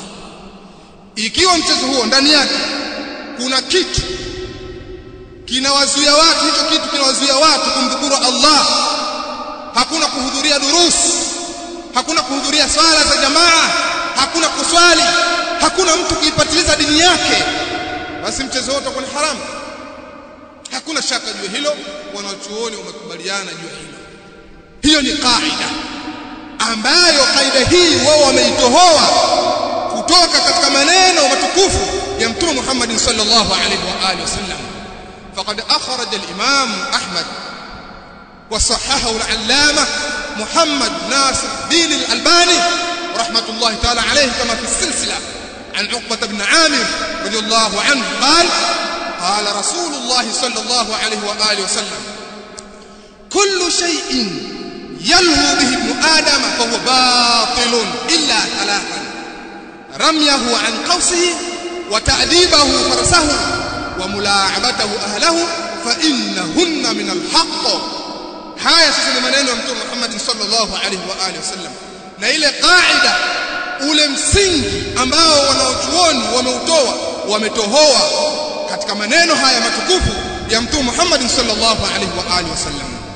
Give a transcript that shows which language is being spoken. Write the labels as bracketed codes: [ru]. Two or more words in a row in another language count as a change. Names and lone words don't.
[sw] Ikiwa mchezo huo ndani yake kuna kitu kinawazuia watu, hicho kitu kinawazuia watu kumdhukuru Allah, hakuna kuhudhuria durus, hakuna kuhudhuria swala za jamaa, hakuna kuswali, hakuna mtu kuipatiliza dini yake, basi mchezo wote utakuwa ni haramu. Hakuna shaka juu hilo, wanachuoni wamekubaliana juu hilo. Hiyo ni kaida ambayo kaida hii wao wameitohoa kutoka katika maneno matukufu ya Mtume Muhammad [ar] صلى الله عليه وعلى آله وسلم. فقد أخرج الإمام أحمد وصححه العلامة محمد ناصر الدين الألباني رحمة الله تعالى عليه كما في السلسلة عن عقبة بن عامر رضي الله عنه قال قال رسول الله صلى الله عليه وعلى آله وسلم كل شيء يلهو به ابن آدم فهو باطل إلا ثلاثا: رميه عن قوسه، وتأديبه فرسه، وملاعبته أهله، فإنهن من الحق. [sw] haya sasa ni maneno ya Mtume Muhammad [ar] صلى الله عليه وعلى آله وسلم, [sw] na ile kaida, ule msingi ambao wanaochuoni wametohoa katika maneno haya matukufu ya Mtume Muhammad [ar] صلى الله عليه وعلى آله وسلم.